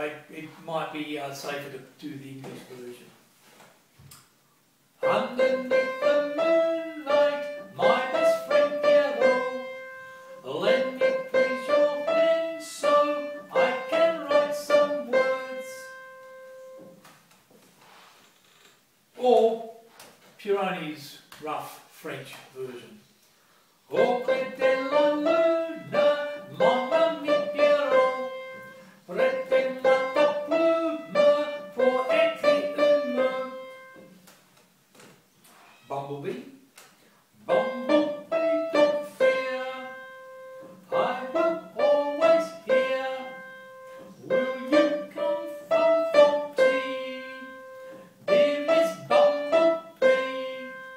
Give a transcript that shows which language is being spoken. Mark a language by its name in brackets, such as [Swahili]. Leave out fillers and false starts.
[English] It might be safer to do the English version. Underneath the moonlight, my best friend Pieroni, lend me please your pen so I can write some words. Or Pieroni's rough French version. [French] Au clair de la lune, mon ami Pieroni, prêtez-moi ta plume pour écrire un mot. [English] Bumblebee. Bumblebee, don't fear, I will always hear. Will you come from tea, dear Miss Bumblebee?